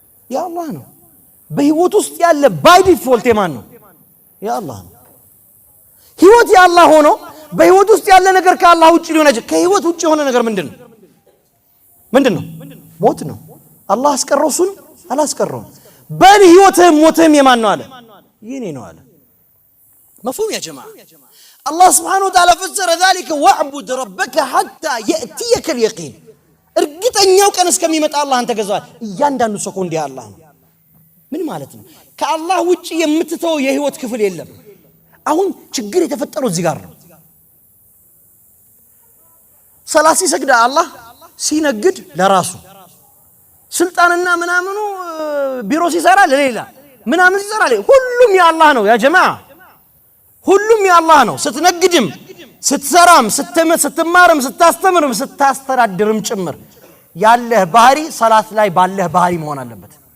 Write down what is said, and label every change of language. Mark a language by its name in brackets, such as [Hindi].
[Amharic] ያ አላህ ነው። በህይወት ውስጥ ያለ ባይ ዲፎልት የማን ነው? ያ አላህ ነው። ህይወት ያላህ ሆኖ በህይወት ውስጥ ያለ ነገር ከአላህ ውጪ ሊሆን አይችልም። ከህይወት ውጪ የሆነ ነገር ምንድነው? ሞት ነው። አላህ አስቀረውሱን አላስቀረውም። በል ህይወትህም ሞትህም የማን ነው አለ? የኔ ነው አለ። [Arabic] مفهوم يا جماعه؟ الله سبحانه وتعالى فسر ذلك واعبد ربك حتى ياتيك اليقين. [Amharic] እርግጠኛው ቀን እስከሚመጣ አላህን ተገዛው። እያንዳንዱ ሰኮንድ ያላህ ነው። ምን ማለት ነው? ከአላህ ውጪ የምትተው የህይወት ክፍል የለም። አሁን ችግር የተፈጠረው እዚህ ጋር ነው። ሰላት ሲሰግድ አላህ ሲነግድ ለራሱ ስልጣንና ምናምኑ ቢሮ ሲሰራ ለሌላ ምናምን ሲሰራ ሁሉም የአላህ ነው ያ ጀማዓ። ሁሉም የአላህ ነው። ስትነግድም ስትሰራም ስትማርም ስታስተምርም ስታስተዳድርም ጭምር ያለህ ባህሪ ሰላት ላይ ባለህ ባህሪ መሆን አለበት።